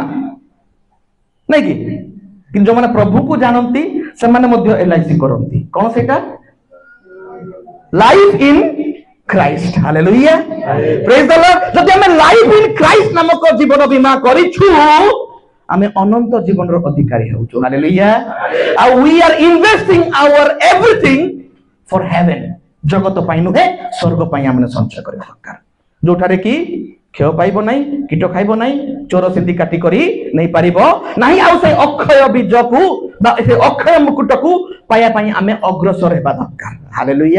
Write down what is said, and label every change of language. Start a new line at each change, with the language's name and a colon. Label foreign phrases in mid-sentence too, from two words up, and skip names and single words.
Odia: ନାଇଁ କି? କିନ୍ତୁ ଯୋଉମାନେ ପ୍ରଭୁକୁ ଜାଣନ୍ତି ସେମାନେ ମଧ୍ୟ LIC କରନ୍ତି। କଣ ସେଇଟା?
English: Life in Christ. Hallelujah, praise the Lord.
Odia: ଯଦି ଆମେ
English: Life in Christ
Odia: ନାମକ ଜୀବନ ବୀମା କରିଛୁ, ଆମେ ଅନନ୍ତ ଜୀବନର ଅଧିକାରୀ ହେଉଛୁ। ହାଲେଲୁୟା। ଆଉ
English: we are investing our everything for heaven।
Odia: ଜଗତ ପାଇଁ ନୁହେଁ, ସ୍ୱର୍ଗ ପାଇଁ ଆମେ ସଞ୍ଚୟ କରିବା ଦରକାର, ଯୋଉଠାରେ କି କ୍ଷୟ ପାଇବ ନାହିଁ, କୀଟ ଖାଇବ ନାହିଁ, ଚୋର ସିନ୍ଧି କାଟି କରି ନେଇ ପାରିବ ନାହିଁ। ଆଉ ସେ ଅକ୍ଷୟ ବୀଜକୁ ବା ସେ ଅକ୍ଷୟ ମୁକୁଟକୁ ପାଇବା ପାଇଁ ଆମେ ଅଗ୍ରସର ହେବା ଦରକାର। ହାଲେଲୁୟା।